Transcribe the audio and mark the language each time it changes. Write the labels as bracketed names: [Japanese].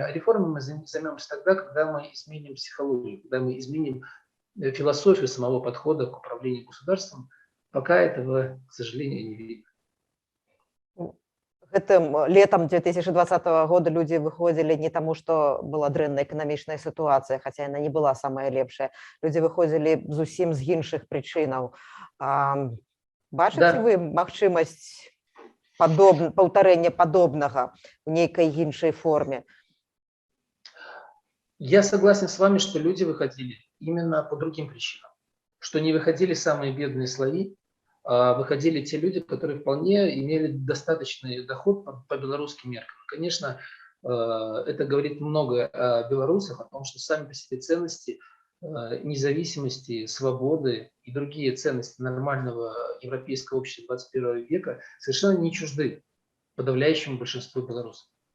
[Russian] А реформами мы займемся тогда, когда мы изменим психологию, когда мы изменим философию самого подхода к управлению государством. Пока этого, к сожалению, не видно. [Belarusian] Гэтым летом 2020 года люди выходили не тому, что была дрэнная эканамічная ситуация, [Russian] хотя она не была [Belarusian] самая лепшая. Люди выходили зусім з іншых прычынаў. Бачыце вы магчымасць паўтарэння падобнага в нейкай іншай форме? [Russian] Я согласен с вами, что люди выходили именно по другим причинам. Что не выходили самые бедные слои, выходили те люди, которые вполне имели достаточный доход по белорусским меркам. Конечно, это говорит много о белорусах, о том, что сами по себе ценности независимости, свободы и другие ценности нормального европейского общества 21 века совершенно не чужды подавляющему большинству белорусов.